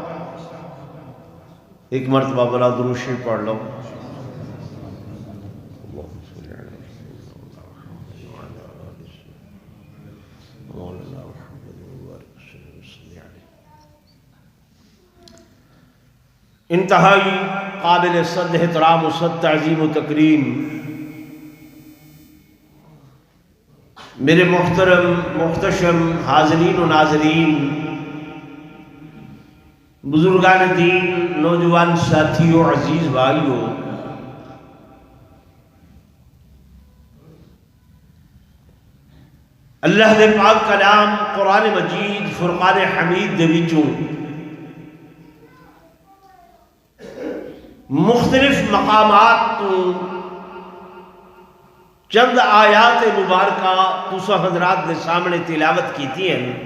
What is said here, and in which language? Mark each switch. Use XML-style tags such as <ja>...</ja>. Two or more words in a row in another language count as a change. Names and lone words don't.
<ur>ایک مرتبہ بلا درود شریف پڑھ لو۔ انتہائی قابل صد احترام و صد تعظیم و تکریم میرے محترم محتشم حاضرین و ناظرین،</ur> <pa>بزرگان دین، نوجوان ساتھیوں، عزیز بھائیوں، اللہ دے پاک کلام قرآن مجید فرقان حمید دے وچوں مختلف مقامات تو چند آیات مبارکہ تسا حضرات دے سامنے تلاوت کیتی ہیں۔</pa>